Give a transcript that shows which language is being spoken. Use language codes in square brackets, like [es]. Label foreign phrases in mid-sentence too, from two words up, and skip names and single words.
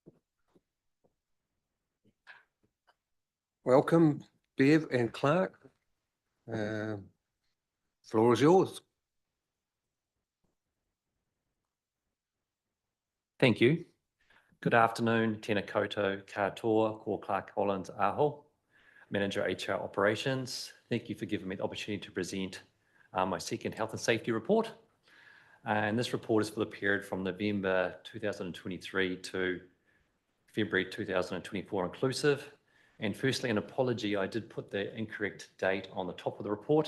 [en] Welcome, Bev and Clark. Floor is yours. Thank you. Good afternoon, [mi] tēnā koutou, katoa, ko Clark Collins Aho, [en] Manager HR Operations. Thank you for giving me the opportunity to present my second health and safety report. And this report is for the period from November 2023 to February 2024 inclusive. And firstly, an apology, I did put the incorrect date on the top of the report.